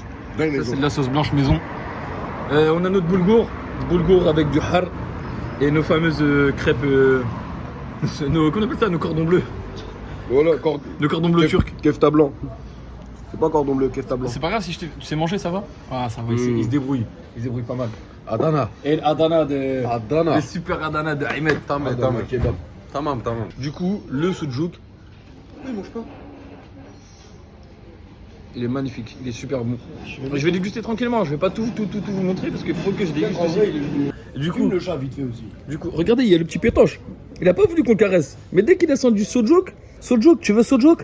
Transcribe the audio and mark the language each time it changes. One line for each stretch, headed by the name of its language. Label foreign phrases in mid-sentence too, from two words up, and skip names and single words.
French: Ça, c'est de la sauce blanche maison. On a notre boulgour avec du har et nos fameuses crêpes. Comment on appelle ça? Nos cordons bleus. Voilà, Nos cordons bleus turcs. Kefta blanc. C'est pas cordon bleu, kefta blanc. C'est pas grave si tu sais manger, ça va? Ah, ça va, il se débrouille. Il se débrouille pas mal. Adana. Et Adana de. Adana. Le super Adana de Ahmed.
Turkish: Tamam. Tamam.
French: Du coup, le sujuk. Il mange pas. Il est magnifique, il est super bon. Je vais déguster tranquillement, je vais pas tout vous montrer parce qu'il faut que je déguste aussi. Du coup, le chat vite fait aussi. Du coup, regardez, il y a le petit pétoche. Il a pas voulu qu'on le caresse. Mais dès qu'il descend du sujuk, tu veux sujuk?